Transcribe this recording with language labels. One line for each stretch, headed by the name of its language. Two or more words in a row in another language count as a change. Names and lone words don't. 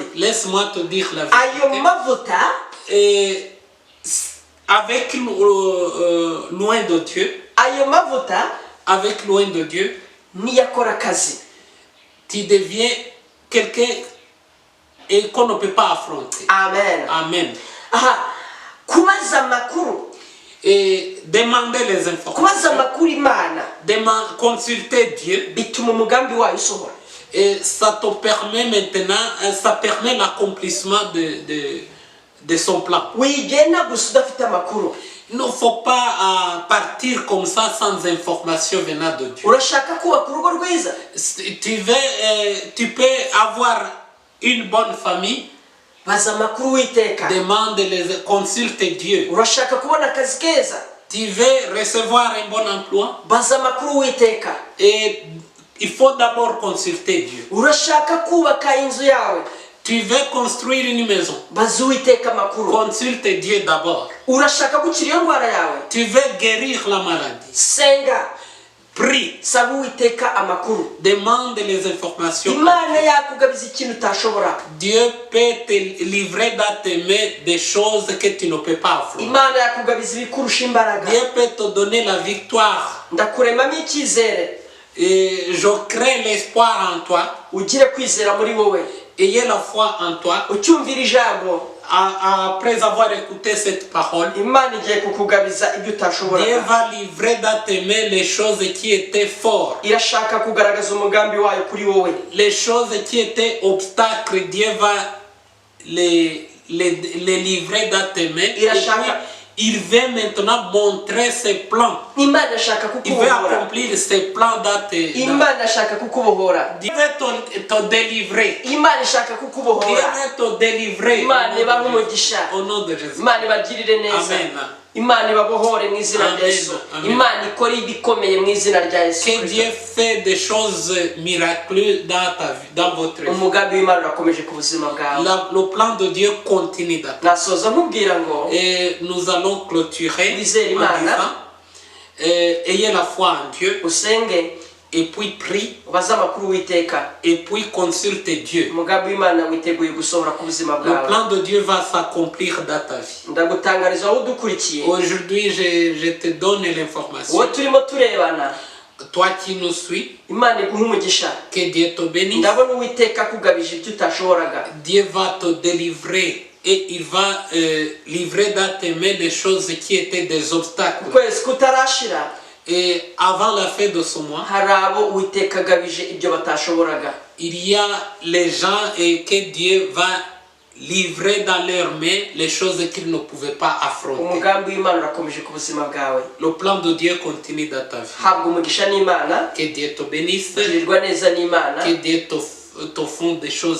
French: laisse-moi te dire la
Kinyarwanda: ayo
French: vérité.
Kinyarwanda: mavuta
French: Et avec loin de Dieu,
Kinyarwanda: ayo mavuta
French: avec loin de Dieu,
Kinyarwanda: niyo akora akazi.
French: tu deviens quelqu'un et qu'on ne peut pas affronter. Amen. Amen.
Kinyarwanda: Aha, kubaza amakuru
French: Et demander les informations.
Kinyarwanda: kubaza amakuru Imana
French: Consulter Dieu.
Kinyarwanda: bituma umugambi wayo usohora.
French: Et ça te permet maintenant, ça permet l'accomplissement de son plan.
Kinyarwanda: wigenda gusa udafite amakuru.
French: Il ne faut pas partir comme ça sans information venant de Dieu.
Kinyarwanda: urashaka kubaka urugo rwiza,
French: Tu peux avoir une bonne famille.
Kinyarwanda: baza amakuru Uwiteka.
French: Consulte Dieu.
Kinyarwanda: urashaka kubona akazi keza,
French: Tu veux recevoir un bon emploi.
Kinyarwanda: baza amakuru Uwiteka.
French: Et il faut d'abord consulter Dieu.
Kinyarwanda: urashaka kubaka inzu yawe,
French: Tu veux construire une maison.
Kinyarwanda: baza Uwiteka amakuru.
French: Consulte Dieu d'abord.
Kinyarwanda: urashaka gukira iyo ndwara yawe,
French: Tu veux guérir la maladie.
Kinyarwanda: senga,
French: Prie.
Kinyarwanda: saba Uwiteka amakuru.
French: Demande les informations.
Kinyarwanda: Imana yakugabiza ikintu utashobora.
French: Dieu peut te livrer dans tes mains des choses que tu ne peux pas affronter.
Kinyarwanda: Imana yakugabiza ibikurusha imbaraga.
French: Dieu peut te donner la victoire.
Kinyarwanda: ndakuremamo icyizere,
French: Et je crée l'espoir en toi.
Kinyarwanda: ugire kwizera muri wowe,
French: Ayez la foi en toi.
Kinyarwanda: ucyumvira ijambo.
French: Après avoir écouté cette parole,
Kinyarwanda: Imana igiye kukugabiza ibyo
French: Dieu
Kinyarwanda: utashoboraga.
French: va livrer dans tes mains les choses qui étaient fortes.
Kinyarwanda: irashaka kugaragaza umugambi wayo kuri wowe.
French: Les choses qui étaient obstacles, Dieu va les livrer dans tes mains. Et puis, il veut maintenant montrer ses plans.
Kinyarwanda: Imana ashaka
French: Il veut
Kinyarwanda: kukubohora.
French: accomplir ses plans dans tes mains.
Kinyarwanda: Imana ashaka kukubohora.
French: Dieu veut te délivrer.
Kinyarwanda: Imana ishaka
French: Dieu
Kinyarwanda: kukubohora.
French: veut te délivrer.
Kinyarwanda: Imana ibahe umugisha.
French: Au nom de Jésus.
Kinyarwanda: Imana ibagirire neza. Amen. Imana ibabohore mu izina rya Amen. Yesu. Amen. Imana ikora ibikomeye mu izina rya Yesu
French: Que
Kinyarwanda: Kristo.
French: Dieu fait des choses miraculeuses dans ta vie, dans votre vie.
Kinyarwanda: umugambi w'Imana urakomeje ku buzima bwawe.
French: Le plan de Dieu continue d'attendre.
Kinyarwanda: nasoza nkubwira ngo
French: Et nous allons clôturer en
Kinyarwanda: Wizere Imana.
French: disant, ayez la foi en Dieu,
Kinyarwanda: usenge,
French: et puis prie,
Kinyarwanda: ubaze amakuru Uwiteka.
French: et puis consulte Dieu.
Kinyarwanda: umugambi w'Imana witeguye gusohora ku buzima
French: Le
Kinyarwanda: bwawe.
French: plan de Dieu va s'accomplir dans ta vie.
Kinyarwanda: ndagutangariza wowe udukurikiye,
French: Aujourd'hui, je te donne l'information.
Kinyarwanda: wowe turimo turebana,
French: Toi qui nous suis,
Kinyarwanda: Imana iguhe umugisha.
French: que Dieu te bénisse.
Kinyarwanda: ndabona Uwiteka akugabije ibyo utashoboraga.
French: Dieu va te délivrer et il va livrer dans tes mains des choses qui étaient des obstacles.
Kinyarwanda: ukwezi kutarashira
French: Et avant la fin de ce mois,
Kinyarwanda: hari abo Uwiteka agabije ibyo batashoboraga.
French: il y a les gens et que Dieu va livrer dans leurs mains les choses qu'ils ne pouvaient pas affronter.
Kinyarwanda: umugambi w'Imana urakomeje ku buzima bwawe.
French: Le plan de Dieu continue dans ta vie.
Kinyarwanda: habwa umugisha n'Imana,
French: Que Dieu te bénisse,
Kinyarwanda: girirwa neza n'Imana,
French: que Dieu te fonde des choses